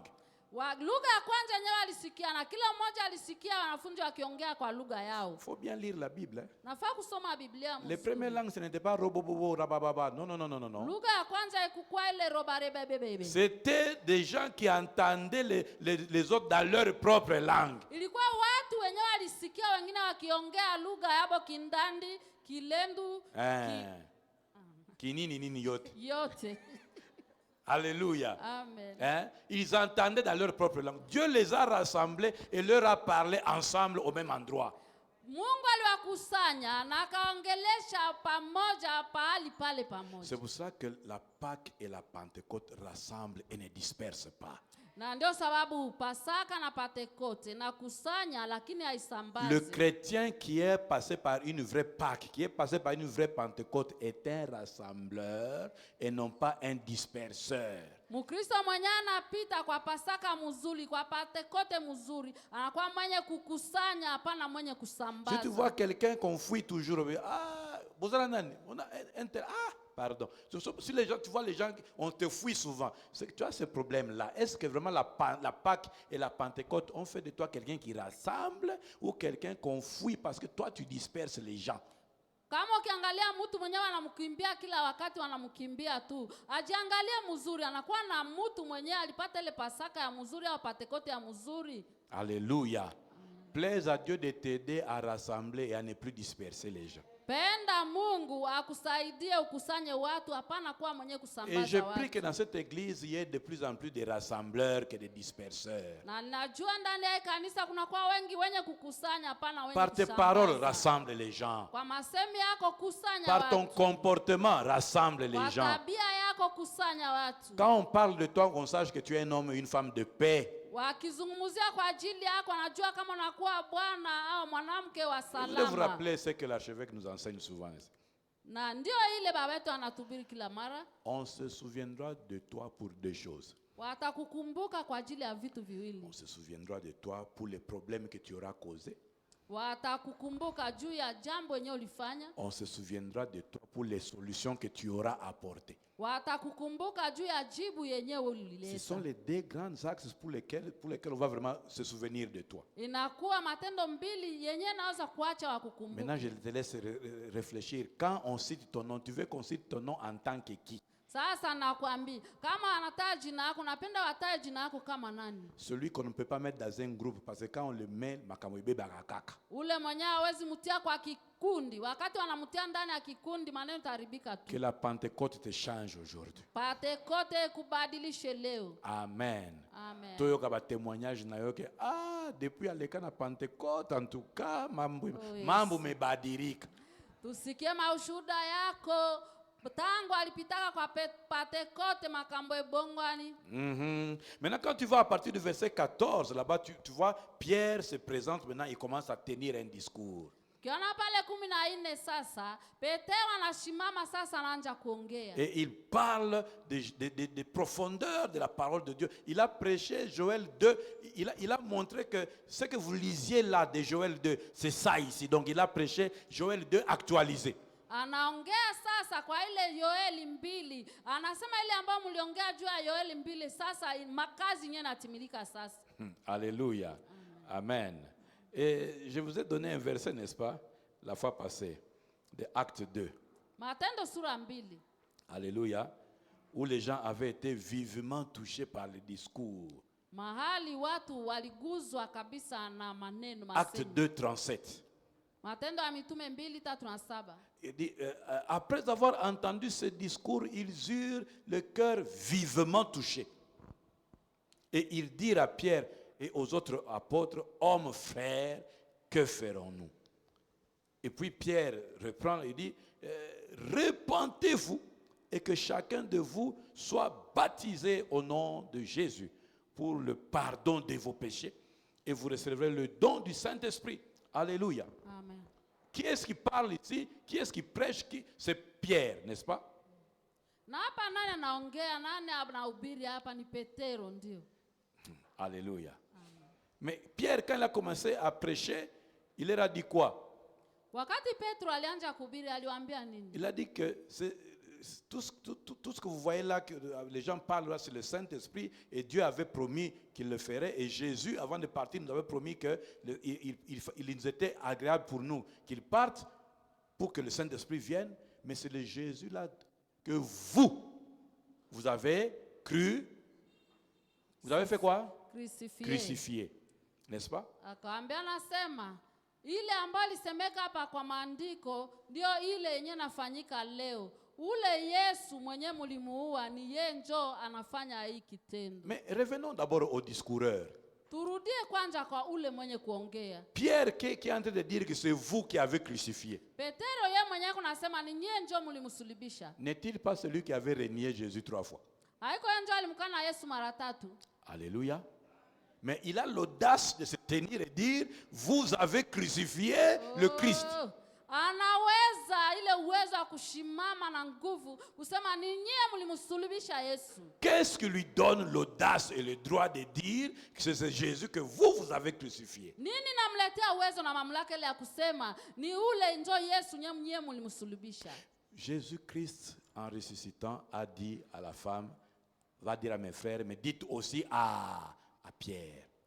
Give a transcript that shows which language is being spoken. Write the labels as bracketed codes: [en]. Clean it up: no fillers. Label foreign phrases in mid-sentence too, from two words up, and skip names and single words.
[sw] Lugha ya kwanza yenyewe alisikia na kila mmoja alisikia wanafunzi wakiongea kwa lugha yao. [fr] Il faut bien lire la Bible. Hein? [sw] Nafaa kusoma Biblia mzuri. [fr] Les premières langues, ce n'était pas robobobo, rabababa. Non, non, non, non, non, non. [sw] Lugha ya kwanza haikuwa ile robarebebebe. [fr] C'était des gens qui entendaient les autres dans leur propre langue. [sw] Ilikuwa watu wenyewe walisikia wengine wakiongea lugha yabo Kindandi, Kilendu, Kinini nini yote. yote. [fr] Alléluia. Amen. Hein? Ils entendaient dans leur propre langue. Dieu les a rassemblés et leur a parlé ensemble au même endroit. [sw] Mungu aliwakusanya na akaongelesha pamoja pahali pale pamoja. [fr] C'est pour ça que la Pâque et la Pentecôte rassemblent et ne dispersent pas. [sw] Na ndio sababu Pasaka na Pentekote na kusanya lakini haisambazi. [fr] Le chrétien qui est passé par une vraie Pâque, qui est passé par une vraie Pentecôte est un rassembleur et non pas un disperseur. [sw] Mkristo mwenye anapita kwa Pasaka mzuri, kwa Pentekote mzuri, anakuwa mwenye kukusanya hapana mwenye kusambaza. [fr] Si tu vois quelqu'un qu'on fuit toujours, pardon. Si les gens, tu vois les gens, on te fuit souvent. C'est que tu as ce problème-là. Est-ce que vraiment la Pâque et la Pentecôte ont fait de toi quelqu'un qui rassemble ou quelqu'un qu'on fuit parce que toi tu disperses les gens? [sw] Kama ukiangalia mtu mwenyewe anamkimbia kila wakati wanamkimbia tu, ajiangalie mzuri, anakuwa na mtu mwenyewe alipata ile Pasaka ya mzuri au Pentekote ya mzuri. Alléluia. [fr] Plaise à Dieu de t'aider à rassembler et à ne plus disperser les gens. [sw] Penda Mungu akusaidie ukusanye watu hapana kuwa mwenye kusambaza [fr] Et je [sw] watu. [fr] prie que dans cette église, il y ait de plus en plus de rassembleurs que de disperseurs. [sw] Na najua ndani ya kanisa kuna kwa wengi wenye kukusanya hapana wenye [fr] Par tes [sw] kusambaza. [fr] paroles, rassemble les gens. [sw] Kwa masemi yako kusanya [fr] Par ton [sw] watu. [fr] comportement, rassemble [sw] Kwa [fr] les gens. [sw] tabia yako kusanya watu. [fr] Quand on parle de toi, qu'on sache que tu es un homme et une femme de paix. [sw] Wakizungumzia kwa ajili yako anajua kama unakuwa bwana au mwanamke wa [fr] Vous devez vous [sw] salama. [fr] rappeler ce que l'archevêque nous enseigne souvent. [sw] Na ndio ile baba yetu anatubiri kila mara. [fr] On se souviendra de toi pour deux choses. [sw] Watakukumbuka kwa ajili ya vitu viwili. [fr] On se souviendra de toi pour les problèmes que tu auras causés. [sw] Watakukumbuka juu ya jambo yenyewe ulifanya. [fr] On se souviendra de toi pour les solutions que tu auras apportées. [sw] Watakukumbuka juu ya jibu yenyewe [fr] Ce [sw] ulileta. [fr] sont les deux grands axes pour lesquels on va vraiment se souvenir de toi. [sw] Inakuwa matendo mbili yenyewe naweza kuacha wakukumbuka. [fr] Maintenant, je te laisse réfléchir. Quand on cite ton nom, tu veux qu'on cite ton nom en tant que qui? [sw] Sasa nakwambia, kama anataja jina yako, napenda wataje jina yako kama nani? [fr] Celui qu'on ne peut pas mettre dans un groupe parce que quand on le met, makamwebe barakaka. [sw] Ule mwenyewe hawezi mtia kwa kikundi. Wakati wanamtia ndani ya kikundi maneno taribika tu. [fr] Que la Pentecôte te change aujourd'hui. [sw] Pentekote kubadilishe leo. Amen. Amen. [ln] Toyoka ba témoignage na yo [fr] que depuis [ln] aleka na Pentecôte [fr] en tout cas [ln] mambo yes. mambo mebadirika. [sw] Tusikie maushuhuda yako. Tangu alipitaka kwa Pentekote [ln] makambo ebongwani. [fr] Maintenant, quand tu vas à partir du verset 14, là-bas, tu vois, Pierre se présente maintenant, il commence à tenir un discours. [sw] Ukiona pale 14 sasa, Petero anasimama sasa anaanza kuongea. [fr] Et il parle des profondeurs de la parole de Dieu. Il a prêché Joël 2. Il a montré que ce que vous lisiez là de Joël 2, c'est ça ici. Donc il a prêché Joël 2 actualisé. [sw] Anaongea sasa kwa ile Yoeli 2. Anasema ile ambayo mliongea juu ya Yoeli 2 sasa makazi yenyewe natimilika sasa. Alléluia. Amen. [fr] Et je vous ai donné un verset, n'est-ce pas, la fois passée, de Acte 2. [sw] Matendo sura 2. Alléluia. [fr] Où les gens avaient été vivement touchés par le discours. [sw] Mahali watu waliguzwa kabisa na maneno [fr] Acte [sw] masemi. [fr] 2, 37. [sw] Matendo ya mitume 2:37. [fr] Il dit, après avoir entendu ce discours, ils eurent le cœur vivement touché. Et ils dirent à Pierre et aux autres apôtres, hommes frères, que ferons-nous? Et puis Pierre reprend et dit, repentez-vous et que chacun de vous soit baptisé au nom de Jésus pour le pardon de vos péchés et vous recevrez le don du Saint-Esprit. Alléluia. Amen. Qui est-ce qui parle ici? Qui est-ce qui prêche? C'est Pierre, n'est-ce pas? [sw] Na hapa nani anaongea, nani anahubiri hapa? Ni Petero ndio. Alléluia. [fr] Mais Pierre, quand il a commencé à prêcher, il leur a dit quoi? [sw] Wakati Petro alianza kuhubiri aliwaambia nini? [fr] Il a dit que tout ce que vous voyez là, que les gens parlent là, c'est le Saint-Esprit, et Dieu avait promis qu'il le ferait, et Jésus, avant de partir, nous avait promis qu'il nous était agréable pour nous, qu'il parte pour que le Saint-Esprit vienne, mais c'est le Jésus là que vous avez cru, vous avez fait quoi? Crucifié, n'est-ce pas? [sw] Akaambia nasema ile ambayo alisemeka hapa kwa maandiko ndio ile yenye nafanyika leo. Ule Yesu mwenye mlimuua ni yeye njoo anafanya hii kitendo. [fr] Mais revenons d'abord au discoureur. [sw] Turudie kwanza kwa ule mwenye kuongea. [fr] Pierre qui est en train de dire que c'est vous qui avez crucifié. [sw] Petero yeye mwenyewe kunasema ni yeye njoo mlimsulubisha. [fr] N'est-il pas celui qui avait renié Jésus 3 fois? [sw] Haiko yeye njoo alimkana Yesu mara 3. Alléluia. [fr] Mais il a l'audace de se tenir et dire, vous avez crucifié le Christ. [sw] Anaweza ile uwezo wa kushimama na nguvu kusema ni nyie mlimsulubisha Yesu. [fr] Qu'est-ce qui lui donne l'audace et le droit de dire que c'est Jésus que vous avez crucifié? [sw] Nini namletea uwezo na mamlaka ile ya kusema ni ule njoo Yesu nyie mlimsulubisha? [fr] Jésus-Christ, en ressuscitant, a dit à la femme, va dire à mes frères, mais dites aussi à Pierre.